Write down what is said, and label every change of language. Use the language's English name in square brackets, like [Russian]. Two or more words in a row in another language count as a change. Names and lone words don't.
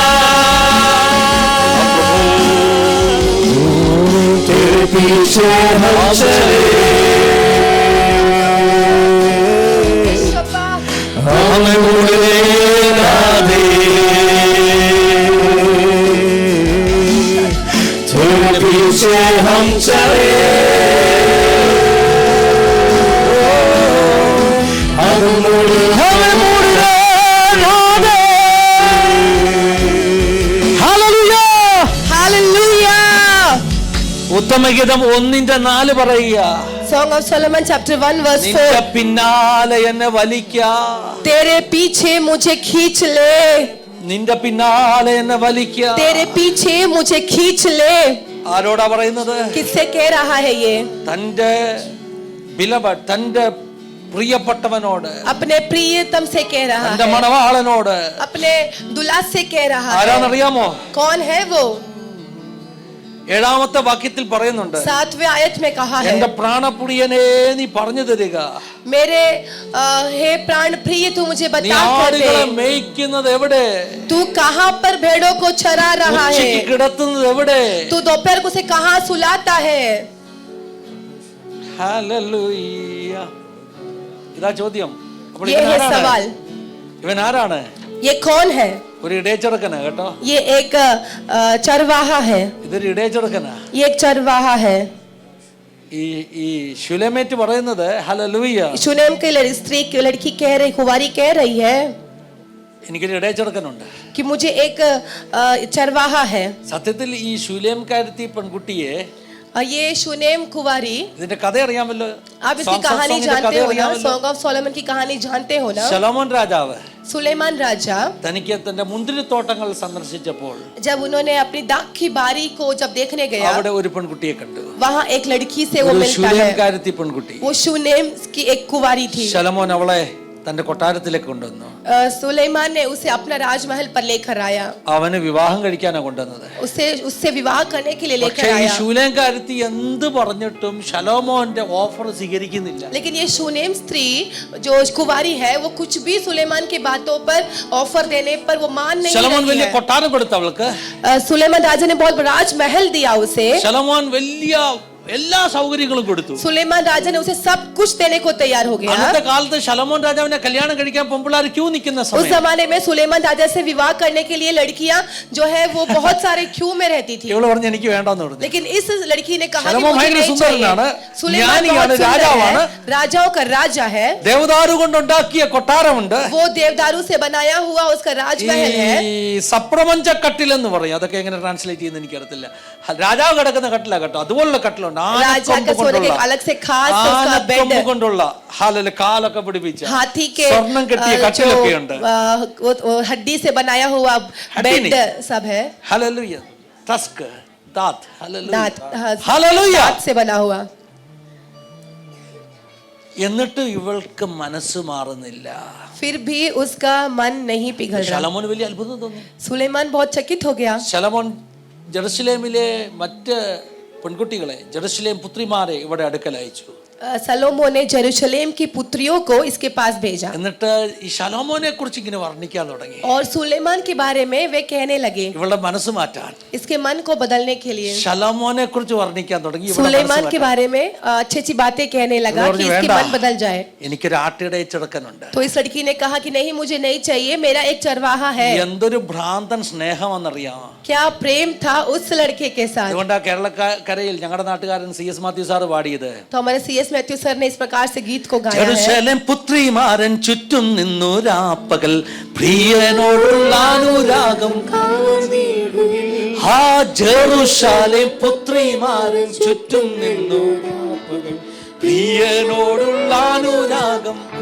[Hindi] तेरे पीछे हम चले, हमें मुड़ने ना दे। तेरे पीछे हम चले, हमें मुड़ने ना दे। [Malayalam] ഹല്ലേലൂയ. [Hindi] हालेलुया। [Malayalam] ഉത്തമഗീതം 1:4 പറയുക, [English] Song of Solomon chapter 1 verse [Malayalam] നിന്റെ 4 പിന്നാലെ എന്നെ വലിക്ക, [Hindi] तेरे पीछे मुझे खींच ले, [Malayalam] നിന്റെ പിന്നാലെ എന്നെ വലിക്ക. [Hindi] तेरे पीछे मुझे खींच ले। [Malayalam] ആരോടാ പറയുന്നത്? [Hindi] किससे कह रहा है ये? [Malayalam] തന്റെ തന്റെ പ്രിയപ്പെട്ടവനോട്, [Hindi] अपने प्रियतम से कह रहा [Malayalam] തന്റെ [Hindi] है, [Malayalam] മണവാളനോട്. [Hindi] अपने दुल्हा से कह रहा है। [Malayalam] ആരാന്നറിയാമോ? [Hindi] कौन है वो? [Malayalam] 7ാമത്തെ വാക്യത്തിൽ പറയുന്നുണ്ട്, [Hindi] 7वें आयत में कहा है, [Malayalam] എന്റെ പ്രാണപ്രിയനെ നീ പറഞ്ഞു തരിക, [Hindi] मेरे हे प्राण प्रिय तू मुझे [Malayalam] നീ [Hindi] बता कर [Malayalam] ആടുകളെ [Hindi] दे, [Malayalam] മേയ്ക്കുന്നത് എവിടെ? [Hindi] तू कहाँ पर भेड़ों को चरा रहा [Malayalam] ഉച്ചയ്ക്ക് [Hindi] है, [Malayalam] കിടത്തുന്നത് എവിടെ? [Hindi] तू दोपहर को से कहाँ सुलाता है। [Malayalam] ഹല്ലേലൂയ. ഇതാ ചോദ്യം. അപ്പോൾ [Hindi] ये है सवाल, [Malayalam] ഇവൻ ആരാണ്? [Hindi] ये कौन है? [Malayalam] ഒരു ഇടയച്ചെറുക്കനാ കേട്ടോ. [Hindi] ये एक चरवाहा है, [Malayalam] ഇതൊരു ഇടയച്ചെറുക്കനാ. [Hindi] ये एक चरवाहा है। [Malayalam] ഈ ശുലേമേറ്റ് പറയുന്നത് ഹല്ലേലൂയ, [Hindi] शूनेम की स्त्री की लड़की कह रही, कुंवारी कह रही है [Malayalam] എനിക്കൊരു ഇടയച്ചെറുക്കനുണ്ട്. [Hindi] कि मुझे एक चरवाहा है। [Malayalam] സത്യത്തിൽ ഈ ശുലേംകാരത്തി പെൺകുട്ടിയെ, [Hindi] ये शूनेम कुंवारी, [Malayalam] ഇതിന്റെ കഥ അറിയാമല്ലോ. [Hindi] आप इसकी कहानी जानते हो ना, सॉन्ग ऑफ सोलोमन की कहानी जानते हो ना। [Malayalam] ശലോമോൻ രാജാവ് [Hindi] सुलेमान राजा [Malayalam] തനിക്ക് തന്റെ മുന്തിരിത്തോട്ടങ്ങൾ സന്ദർശിച്ചപ്പോൾ [Hindi] जब उन्होंने अपनी दाख की बारी को जब देखने गया, [Malayalam] അവിടെ ഒരു പെൺകുട്ടിയെ കണ്ടു. [Hindi] वहाँ एक लड़की से वो [Malayalam] ഒരു [Hindi] मिलता है। [Malayalam] ശൂലേംകാരത്തി പെൺകുട്ടി. [Hindi] वो शूनेम की एक कुंवारी थी। [Malayalam] ശലോമോൻ അവളെ തന്റെ കൊട്ടാരത്തിലേക്ക് കൊണ്ടുവന്നു. [Hindi] सुलेमान ने उसे अपना राजमहल पर लेकर आया, [Malayalam] അവന് വിവാഹം കഴിക്കാനാണ് കൊണ്ടുവന്നത്. [Hindi] उससे विवाह करने के लिए लेकर [Malayalam] പക്ഷേ ഈ [Hindi] आया. [Malayalam] ശൂലേംകാരത്തി എന്ത് പറഞ്ഞിട്ടും ശലോമോന്റെ ഓഫർ സ്വീകരിക്കുന്നില്ല. [Hindi] लेकिन ये शूनेम स्त्री जो कुंवारी है वो कुछ भी सुलेमान की बातों पर ऑफर देने पर वो मान नहीं [Malayalam] ശലോമോൻ [Hindi] रही [Malayalam] വലിയ [Hindi] है. [Malayalam] കൊട്ടാരം കൊടുത്തു അവൾക്ക്. [Hindi] सुलेमान राजा ने बहुत बड़ा राजमहल दिया उसे. [Malayalam] ശലോമോൻ വലിയ എല്ലാ സൗകര്യങ്ങളും കൊടുത്തു. [Hindi] सुलेमान राजा ने उसे सब कुछ देने को तैयार हो गया. [Malayalam] അന്നത്തെ കാലത്ത് ശലോമോൻ രാജാവിനെ കല്യാണം കഴിക്കാൻ പെൺപിള്ളാർ ക്യൂ നിൽക്കുന്ന [Hindi] उस [Malayalam] സമയം [Hindi] जमाने में सुलेमान राजा से विवाह करने के लिए लड़कियां जो है वो बहुत सारे क्यू में रहती थी. [Malayalam] ഇവള് പറഞ്ഞു എനിക്ക് വേണ്ടെന്ന് പറഞ്ഞു. [Hindi] लेकिन इस लड़की ने कहा कि [Malayalam] ശലോമോൻ [Hindi] मुझे [Malayalam] ഭയങ്കര [Hindi] नहीं [Malayalam] സുന്ദരനാണ്, [Hindi] चाहिए. सुलेमान [Malayalam] ജ്ഞാനിയാണ്, [Hindi] बहुत सुंदर [Malayalam] രാജാവാണ്. [Hindi] है, राजाओं का राजा है. [Malayalam] ദേവദാരു കൊണ്ടുണ്ടാക്കിയ കൊട്ടാരമുണ്ട്. [Hindi] वो देवदारू से बनाया हुआ उसका राजमहल है. [Malayalam] ഈ സപ്രപഞ്ച കട്ടിൽ എന്ന് പറയും. അതൊക്കെ എങ്ങനെ ട്രാൻസ്ലേറ്റ് ചെയ്യുന്ന എനിക്കറിയത്തില്ല. രാജാവ് കിടക്കുന്ന കട്ടിലാ കേട്ടോ, അതുപോലുള്ള കട്ടിലുണ്ട്. [Hindi] राजा का सोने के अलग से खास उसका [Malayalam] ആനക്കൊമ്പ് [Hindi] बेड, [Malayalam] കൊണ്ടുള്ള കാലൊക്കെ പിടിപ്പിച്ച [Hindi] हाथी के [Malayalam] സ്വർണം കെട്ടിയ [Hindi] जो കട്ടിലൊക്കെ ഉണ്ട്. वो हड्डी से बनाया हुआ हड्डी बेड नहीं. सब है. [Malayalam] ഹല്ലേലൂയ. ടസ്ക് ദാത് ഹല്ലേലൂയ. [Hindi] दांत, हाँ, [Malayalam] ഹല്ലേലൂയ. [Hindi] दांत से बना हुआ. [Malayalam] എന്നിട്ട് ഇവൾക്ക് മനസ്സ് മാറുന്നില്ല. [Hindi] फिर भी उसका मन नहीं पिघल रहा. [Malayalam] ശലോമോന് വലിയ അത്ഭുതം തോന്നി. [Hindi] सुलेमान बहुत चकित हो गया. [Malayalam] ശലോമോൻ ജെറുസലേമിലെ മറ്റ് പെൺകുട്ടികളെ, ജെറുസലേം പുത്രിമാരെ ഇവിടെ അടുക്കൽ അയച്ചു. [Hindi] सलोमो ने जेरूशलेम की पुत्रियों को इसके पास भेजा [Malayalam] എന്നിട്ട് ഈ ശലോമോനെ കുറിച്ച് ഇങ്ങനെ വർണ്ണിക്കാൻ തുടങ്ങി. [Hindi] और सुलेमान के बारे में वे कहने लगे, [Malayalam] ഇവളുടെ മനസ്സ് മാറ്റാൻ, [Hindi] इसके मन को बदलने के लिए. [Malayalam] ശലോമോനെ കുറിച്ച് വർണ്ണിക്കാൻ തുടങ്ങി. ഇവളുടെ [Hindi] सुलेमान [Malayalam] മനസ്സ് [Hindi] के [Malayalam] മാറ്റാൻ. [Hindi] बारे में अच्छी अच्छी बातें कहने लगा कि इसके मन बदल जाए. [Malayalam] എനിക്കൊരു ആട്ടിടയച്ചെടുക്കനുണ്ട്. [Hindi] तो इस लड़की ने कहा कि नहीं, मुझे नहीं चाहिए, मेरा एक चरवाहा है. [Malayalam] എന്തൊരു ഭ്രാന്തൻ സ്നേഹമെന്നറിയാമോ? [Hindi] क्या प्रेम था उस लड़के के साथ. [Malayalam] അതുകൊണ്ടാ കേരളക്കരയിൽ ഞങ്ങളുടെ നാട്ടുകാരൻ CS മാത്യു സാറ് പാടിയത്. [Hindi] तो हमारे CS मैथ्यू सर ने इस प्रकार से गीत को गाया है. [Malayalam] ജെറുസലേം പുത്രിമാരൻ ചുറ്റും നിന്നു രാപ്പകൽ പ്രിയനോടുള്ള അനുരാഗം. ആ ജെറുസലേം പുത്രിമാരൻ ചുറ്റും നിന്നു രാപ്പകൽ പ്രിയനോടുള്ള അനുരാഗം.